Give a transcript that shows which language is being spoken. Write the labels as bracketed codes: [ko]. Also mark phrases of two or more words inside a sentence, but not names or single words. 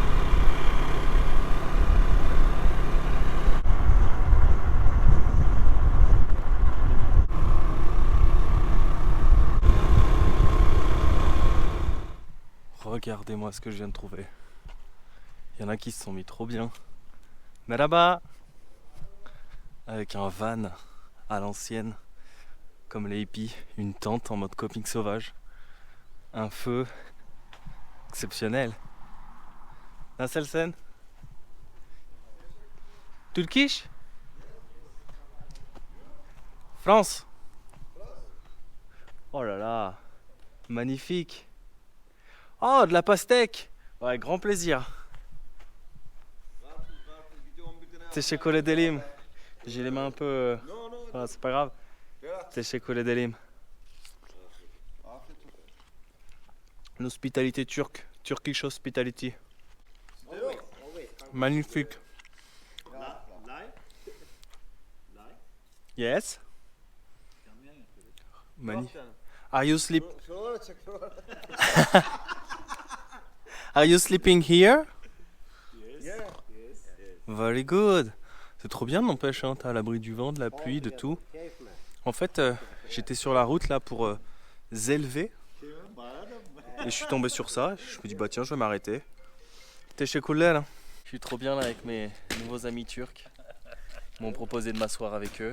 [fr] Regardez-moi ce que je viens de trouver. Il y en a qui se sont mis trop bien. Mais là-bas, avec un van à l'ancienne, comme les hippies, une tente en mode camping sauvage. Un feu exceptionnel. [tr] Nasılsın? Turkish? [fr] France? Oh là là, magnifique. Oh, de la pastèque. Ouais, grand plaisir. [tr] Teşekkür ederim. [fr] J'ai les mains un peu... Voilà, c'est pas grave. [tr] Teşekkür ederim. [fr] L'hospitalité turque, [en] Turkish hospitality. [fr] Magnifique. Yes. [en] Are you sleep? Are you sleeping here? Very good. [fr] C'est trop bien, n'empêche, hein, t'es à l'abri du vent, de la pluie, de tout. En fait, j'étais sur la route là pour Zelvé. Et je suis tombé sur ça, je me dis bah tiens je vais m'arrêter. T'es chez Koulel hein. Je suis trop bien là avec mes nouveaux amis turcs. Ils m'ont proposé de m'asseoir avec eux.